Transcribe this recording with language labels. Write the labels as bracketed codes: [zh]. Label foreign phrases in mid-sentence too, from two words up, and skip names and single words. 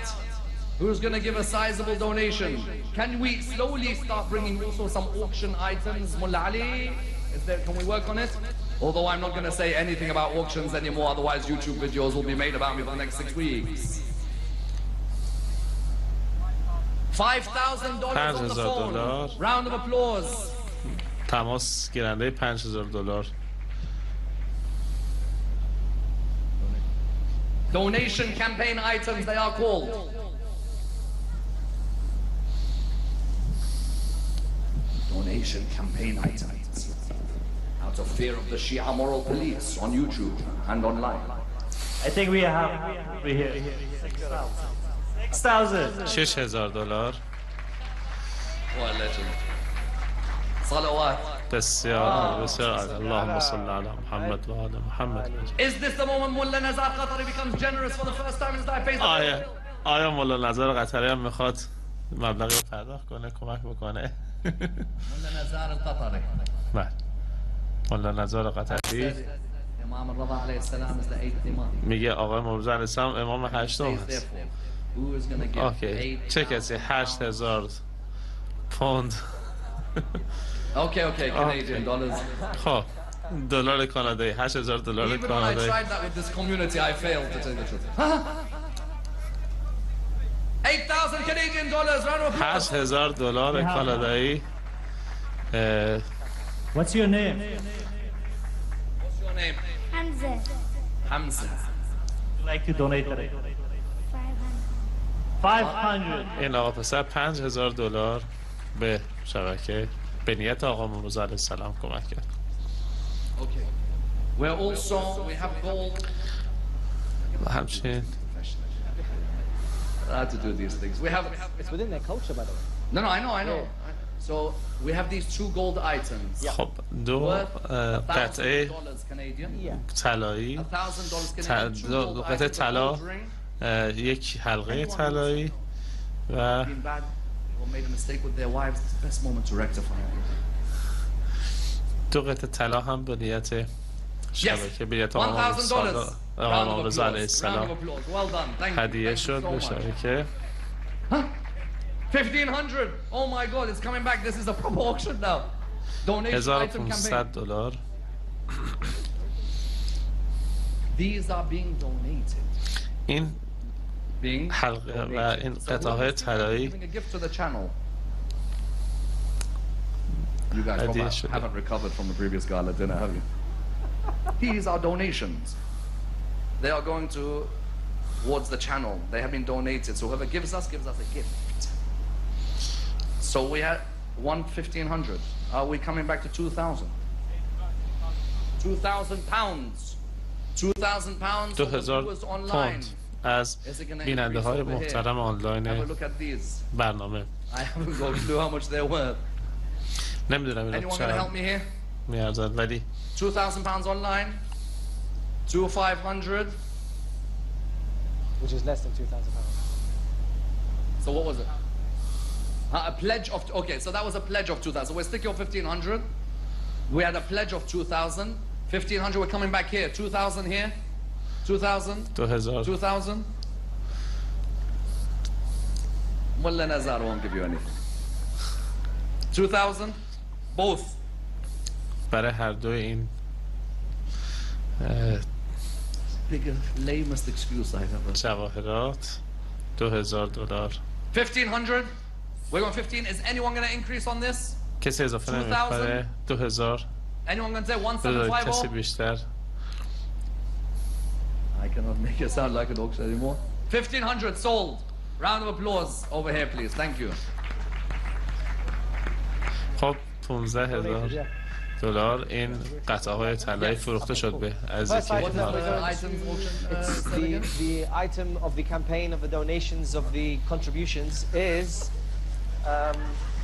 [en] Who's going to give a sizable donation? Can we slowly start bringing also some auction items? Mullah Ali, can we work on it? Although I'm not going to say anything about auctions anymore, otherwise YouTube videos will be made about me for the next 6 weeks. $5,000 on the phone. Round of applause. [fa] تماس گیرنده $5,000. [en] Donation campaign items, they are called. Donation campaign items. Out of fear of the Shia moral police on YouTube and online. I think we have here $6,000. $6,000. What a legend. Salawat. [fa] بسیار بسیار [ar] اللهم صل علی محمد و آل محمد. [en] Is this the moment Mullah Nazar Qatari becomes generous for the first time in his life? Pays the bill? [fa] آیا مولا نظر قطری هم میخواد مبلغی پرداخت کنه کمک بکنه؟ [en] Mullah Nazar al-Qatari. [fa] بله. مولا نظر قطری [en] Imam al-Rida [ar] عليه السلام [en] is the 8th imam. [fa] میگه آقای مرزا [ar] علیه السلام [fa] امام هشتم هست. [en] Who is going to give [fa] اوکی. چه کسی 8,000 پوند. [en] Okay, Canadian dollars. [fa] خب دلار کانادایی $8,000 [en] Even when I [fa] کانادایی. [en] tried that with this community, I failed to tell you the truth. 8,000 Canadian dollars. Round of applause. [fa] $8,000 کانادایی. [en] What's your name? What's your name? Hamza. I'd like to donate today. 500. [fa] این آقا پسر $5,000 به شبکه به نیت آقا مرزا [ar] علیه السلام [fa] کمک کرد. [en] Okay. We have gold. [fa] و همچنین [en] I had to do these things. We have. It's within their culture, by the way. No, I know. So we have these 2 gold items. [fa] خب دو قطعه $1,000 طلایی دو قطعه طلا یک حلقه طلایی و [en] made a mistake with their wives. It's the best moment to rectify it. [fa] دو قطعه طلا هم به نیت شبکه به نیت آقا رضا [ar] علیه السلام [fa] هدیه شد به شبکه. [en] 1,500. Oh my God, it's coming back. This is a proper auction now. Donation item campaign. $1,500. These are being donated. [fa] این حلقه و این قطعه طلایی [en] You guys probably haven't recovered from the previous gala dinner, have you? These are donations. They are going towards the channel. They have been donated. So whoever gives us a gift. So we had 1,500. Are we coming back to 2,000? 2,000 pounds. 2,000 pounds. 2,000 pound. [fa] از بیننده های محترم آنلاین برنامه. نمیدونم اینو چقدر میارزد ولی [en] 2,000 pounds online, 2,500, which is less than 2,000 pounds. So what was it? A pledge of, okay, so that was a pledge of 2,000. So we're sticking with 1,500. We had a pledge of 2,000. 1,500, we're coming back here. 2,000 here. 2,000. 2,000. Mullah Nazar won't give you anything. 2,000. Both. [fa] برای هر دو این [en] lamest excuse I've ever. [fa] جواهرات $2,000. [en] 1,500. We're going 15. Is anyone going to increase on this? [fa] کسی اضافه نمی‌کنه. 2,000. [en] Anyone can say 175? [fa] کسی بیشتر [en] I cannot make it sound like an auction anymore. 1,500 sold. Round of applause over here, please. Thank you. [fa] خب 15,000 دلار این قطعه های طلایی فروخته شد به از [en] The item of the campaign of the donations of the contributions is